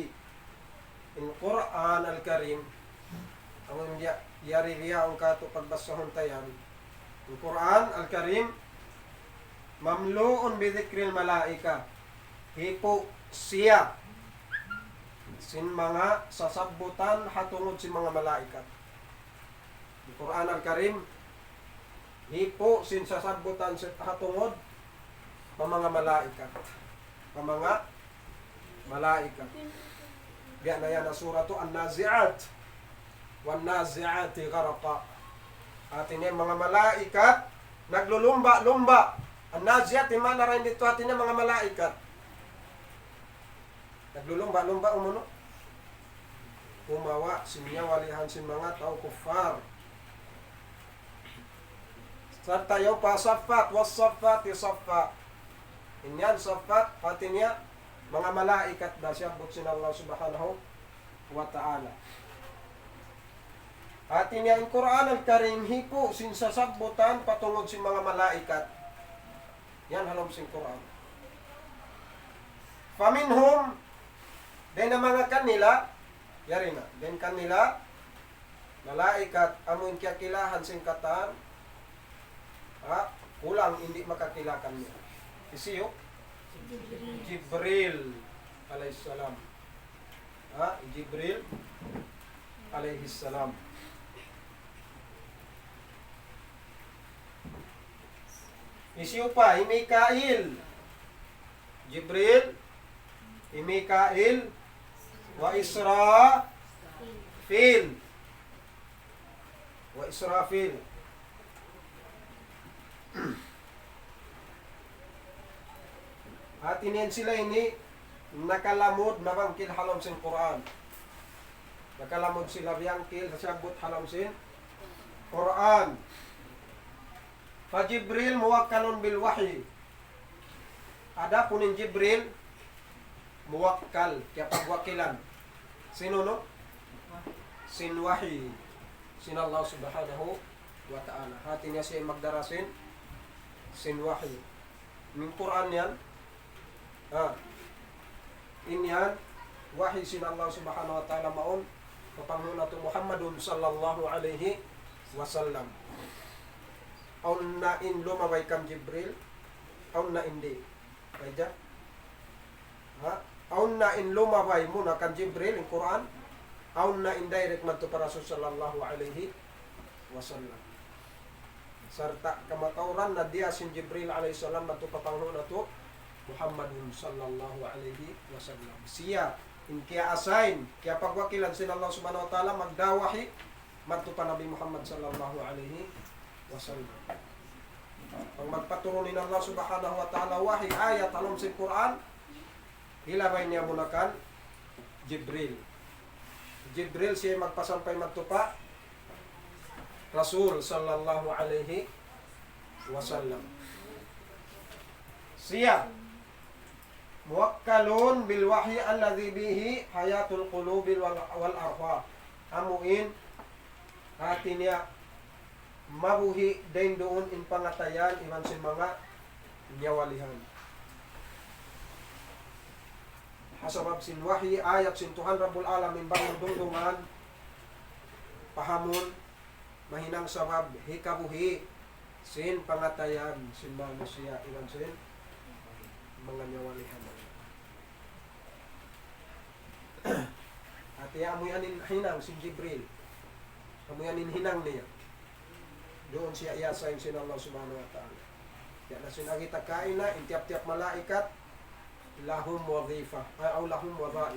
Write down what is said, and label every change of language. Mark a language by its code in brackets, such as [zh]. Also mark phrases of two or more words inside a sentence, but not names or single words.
[tsg] In Quran al-Karim, ang yari riya ang kato pagbasahon tayan. [ar] In Quran al-Karim, مملوء بذكر الملائكة. [tsg] Hipo siya sin mga sasabutan hatungod si mga malaikat. In Quran al-Karim, hipo sin sasabutan hatungod mga malaikat. Mga malaikat. Diyan na yan ang surah to, [ar] النازعات. والنازعات غرقا. [tsg] Atin yan mga malaikat, naglulumba-lumba. An-Nazi'at, imana rin dito atin yan mga malaikat. Naglulumba-lumba umuno. Umawa, sinyawalihan si mga tao kufar. Sartayo pa saffat, [ar] والصافات صفا. [tsg] Inyan saffat, atin yan mga malaikat na siyabot sin [ar] الله سبحانه وتعالى. [tsg] Atin niya in Quran al-Karim, hipo sin sasabutan patungod sin mga malaikat. Yan halom sin Quran. Faminhum, din na mga kanila, yari na, din kanila, malaikat, amun kiyakilahan sin katan, kulang hindi makakilakan niya. Isiyo? Jibril alayhissalam. Jibril alayhissalam. Isiyo pa, Mikail. Jibril, Mikail, wa Israfil. Wa Israfil. At inin sila ini nakalamod na bangkil halom sin Quran. Nakalamod sila biyangkil sabot halom sin Quran. [ar] فجبريل موكل بالوحي. [tsg] Ada punin Jibril muwakkal kaya pagwakilan. Sino no? Sin wahyi. [ar] Sin الله سبحانه وتعالى. [tsg] Hati niya siya magdarasin sin wahyi. Min Quran yan. Inyan wahyi sin [ar] الله سبحانه وتعالى [tsg] maun kapanghuna to Muhammadun [ar] صلى الله عليه وسلم. [tsg] Aun na in lumaway kam Jibril, aun na hindi. Kaya aun na in lumaway muna kam Jibril in Quran, aun na indirect man to para [ar] صلى الله عليه وسلم. [tsg] Sarta kamatauran na dia sin Jibril [ar] عليه السلام [tsg] matu kapanghuna to Muhammadun [ar] صلى الله عليه وسلم. [tsg] Siya in kaya assign, kaya pagwakilan sin [ar] الله سبحانه وتعالى [tsg] magdawahi madto pa Nabi Muhammad [ar] صلى الله عليه وسلم. [tsg] Pag magpaturo ni [ar] الله سبحانه وتعالى [tsg] wahi ayat alom sa Quran, hilabay niya muna kan Jibril. Jibril siya magpasampay madto pa Rasul [ar] صلى الله عليه وسلم. Siya موكل بالوحي الذي به حياة القلوب والأرواح. [tsg] Amuin hati niya mabuhi din doon in pangatayan iman sin mga nyawalihan. Hasabab sin wahyi ayat sin Tuhan [ar] رب العالمين [tsg] bang dungdungan pahamon mahinang sabab hikabuhi sin pangatayan sin manusia iman sin mga nyawalihan. At amuyanin hinang si Jibril. Amuyanin hinang niya. Doon siya iasayin sin [ar] الله سبحانه وتعالى. [tsg] Kaya na sinagita kain na, intiap-tiap malaikat, [ar] لهم وظيفة أي لهم وظائف.